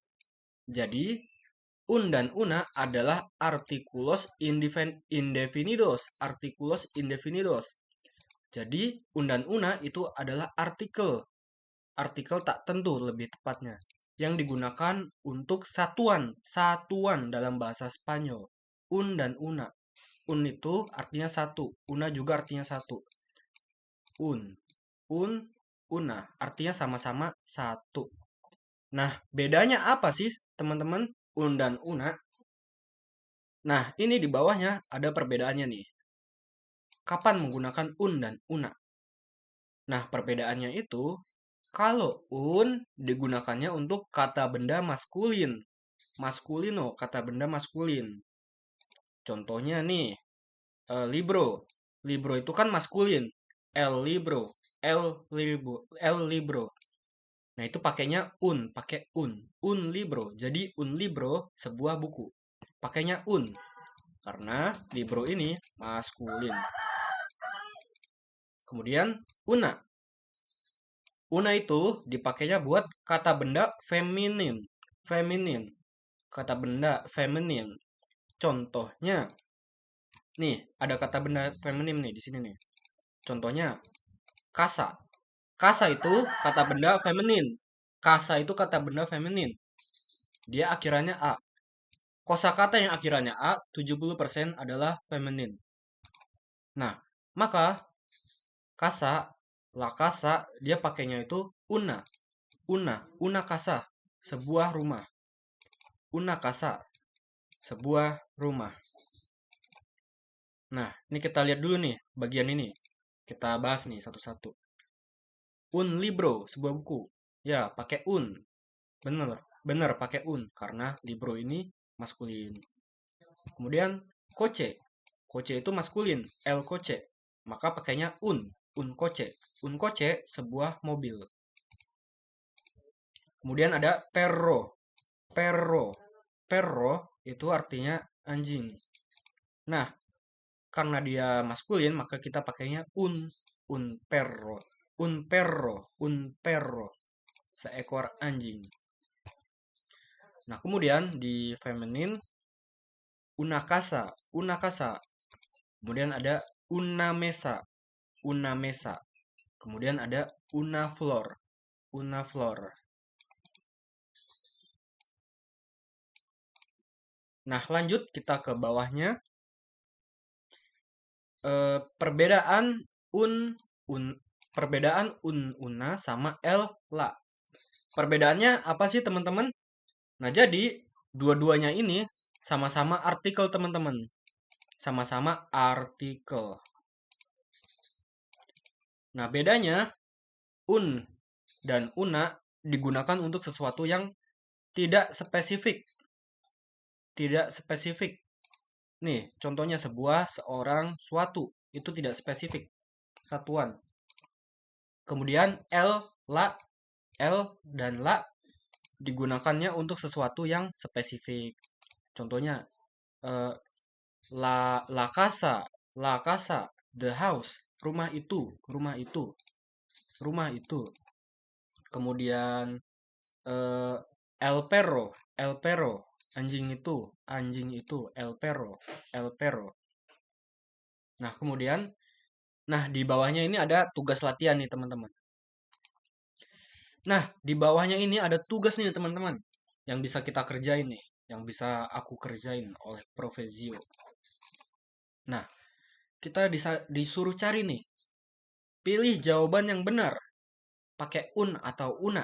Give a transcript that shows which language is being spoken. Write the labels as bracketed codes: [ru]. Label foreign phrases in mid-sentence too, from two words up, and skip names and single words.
[id] Jadi, un dan una adalah [es] artikulos indefinidos, artikulos indefinidos. [id] Jadi, un dan una itu adalah artikel, artikel tak tentu lebih tepatnya, yang digunakan untuk satuan, satuan dalam bahasa Spanyol. Un dan una. Un itu artinya satu, una juga artinya satu. [es] Un, un, una, [id] artinya sama-sama satu. Nah, bedanya apa sih, teman-teman? Un dan una. Nah, ini di bawahnya ada perbedaannya nih. Kapan menggunakan un dan una? Nah, perbedaannya itu, kalau un digunakannya untuk kata benda maskulin. Maskulino, kata benda maskulin. Contohnya nih, libro. Libro itu kan maskulin. [es] El libro. El libro. [id] Nah, itu pakainya un, pakai un. [es] Un libro. [id] Jadi [es] un libro [id] sebuah buku. Pakainya un karena libro ini maskulin. Kemudian una. Una itu dipakainya buat kata benda feminin. Feminin. Kata benda feminin. Contohnya nih, ada kata benda feminin nih di sini nih. Contohnya kasa. Kasa itu kata benda feminin. Kasa itu kata benda feminin. Dia akhirannya a. Kosakata yang akhirannya a 70% adalah feminin. Nah, maka kasa, [es] la casa, [id] dia pakainya itu una. [es] Una casa, [id] sebuah rumah. [es] Una casa, [id] sebuah rumah. Nah, ini kita lihat dulu nih, bagian ini. Kita bahas nih satu-satu. [es] Un libro, [id] sebuah buku. Ya, pakai un. Bener, bener pakai un. Karena libro ini maskulin. Kemudian, coche. Coche itu maskulin, [es] el coche. [id] Maka pakainya [es] un coche. Un coche, [id] sebuah mobil. Kemudian ada perro. Perro. Perro itu artinya anjing. Nah, karena dia maskulin, maka kita pakainya [es] un perro. Un perro. Un perro. [id] Seekor anjing. Nah, kemudian di feminin, [es] una casa. Una casa. [id] Kemudian ada [es] una mesa. Una mesa. [id] Kemudian ada [es] una flor. Una flor. [id] Nah, lanjut kita ke bawahnya. Perbedaan un perbedaan una sama el la. Perbedaannya apa sih teman-teman? Nah, jadi dua-duanya ini sama-sama artikel teman-teman. Sama-sama artikel. Nah, bedanya un dan una digunakan untuk sesuatu yang tidak spesifik. Tidak spesifik. Nih, contohnya sebuah, seorang, suatu. Itu tidak spesifik. Satuan. Kemudian L dan la digunakannya untuk sesuatu yang spesifik. Contohnya eh, [es] la casa, [en] the house, [id] rumah itu, rumah itu, rumah itu. Kemudian eh, [es] el perro, [id] anjing itu, [es] el perro. [id] Nah, kemudian, nah di bawahnya ini ada tugas latihan nih teman-teman. Nah, di bawahnya ini ada tugas nih teman-teman yang bisa kita kerjain nih, yang bisa aku kerjain oleh Profesio. Nah, kita disuruh cari nih, pilih jawaban yang benar pakai un atau una.